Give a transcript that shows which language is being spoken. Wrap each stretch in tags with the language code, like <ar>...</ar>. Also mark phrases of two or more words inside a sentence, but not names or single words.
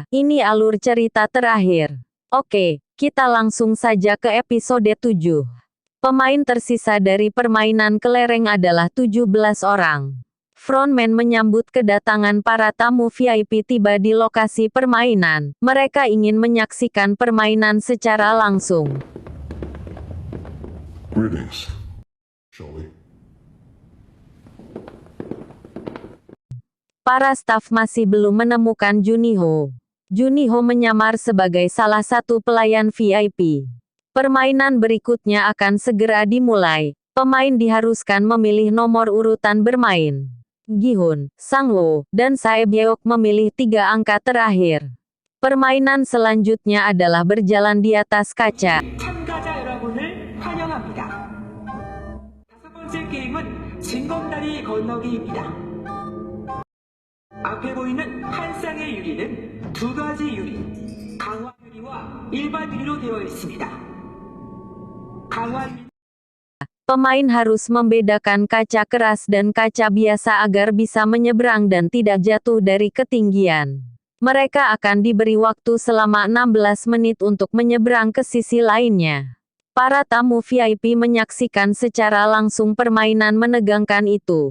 <id>Ini alur cerita terakhir. Oke, kita langsung saja ke episode 7. Pemain tersisa dari permainan kelereng adalah 17 orang. Frontman menyambut kedatangan para tamu VIP tiba di lokasi permainan. Mereka ingin menyaksikan permainan secara langsung.</id> <en>Greetings, shall we?</en> <id>Para staf masih belum menemukan Juniho. Juniho menyamar sebagai salah satu pelayan VIP. Permainan berikutnya akan segera dimulai. Pemain diharuskan memilih nomor urutan bermain. Gi-hun, Sang-woo, dan Sae-byeok memilih 3 angka terakhir. Permainan selanjutnya adalah berjalan di atas kaca.</id> <ko>참가자 여러분을 환영합니다. 다섯 번째 게임은 징검다리 건너기입니다. 앞에 보이는 한 쌍의 유리는 두 가지 유리, 강화 유리와 일반 유리로 되어 있습니다. 강화 유리</ko> <id>Pemain harus membedakan kaca keras dan kaca biasa agar bisa menyeberang dan tidak jatuh dari ketinggian. Mereka akan diberi waktu selama 16 menit untuk menyeberang ke sisi lainnya. Para tamu VIP menyaksikan secara langsung permainan menegangkan itu.</id>